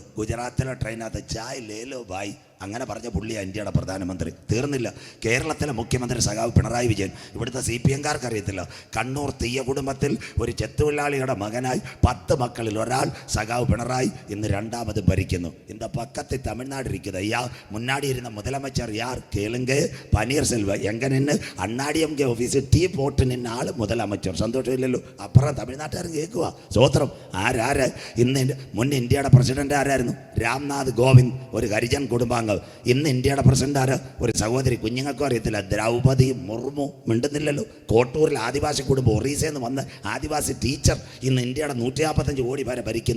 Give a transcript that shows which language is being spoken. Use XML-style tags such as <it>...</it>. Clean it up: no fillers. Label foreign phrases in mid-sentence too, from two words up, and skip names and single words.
<ml>ഗുജറാത്തിലെ ട്രെയിനകത്ത്</ml> <hi>चाय लेलो भाई</hi> <ml>അങ്ങനെ പറഞ്ഞ പുള്ളിയാണ് ഇന്ത്യയുടെ പ്രധാനമന്ത്രി. തീർന്നില്ല. കേരളത്തിലെ മുഖ്യമന്ത്രി സഖാവ് പിണറായി വിജയൻ. ഇവിടുത്തെ CPM-കാർക്ക് അറിയത്തില്ല. കണ്ണൂർ തീയ കുടുംബത്തിൽ ഒരു ചെത്തുതൊഴിലാളിയുടെ മകനായി 10 മക്കളിൽ ഒരാൾ സഖാവ് പിണറായി ഇന്ന് 2ാമത് ഭരിക്കുന്നു.</ml> <ta>இந்த பக்கத்தில் தமிழ்நாடு இருக்குது ஐயா. முன்னாடி இருந்த முதலமைச்சர் யார் கேளுங்க? பன்னீர்செல்வம். எங்க நின்று அண்ணாடிஎம்கே ஆஃபீஸு டீ போட்டு நின்று ஆள் முதலமைச்சர்.</ta> <ml>സന്തോഷം ഇല്ലല്ലോ? അപ്പുറം തമിഴ്നാട്ടുകാരും കേൾക്കുക. സ്വോത്രം. ആരാര് ഇന്ന് മുൻ ഇന്ത്യയുടെ പ്രസിഡന്റ് ആരായിരുന്നു? രാംനാഥ് കോവിന്ദ്. ഒരു ഹരിജൻ കുടുംബാംഗം. വന്ന് ഇന്ന് ഇന്ത്യയുടെ പ്രസിഡന്റ് ആര്? ഒരു സഹോദരി, കുഞ്ഞുങ്ങൾക്കും അറിയത്തില്ല, ദ്രൗപദി മുർമു. മിണ്ടുന്നില്ലല്ലോ. കോട്ടൂരിൽ ആദിവാസി കുടുംബം ഒറീസയിൽ നിന്ന് വന്ന് ആദിവാസി ടീച്ചർ ഇന്ന് ഇന്ത്യയുടെ 145 കോടി പേരെ ഭരിക്കുന്നു.</ml>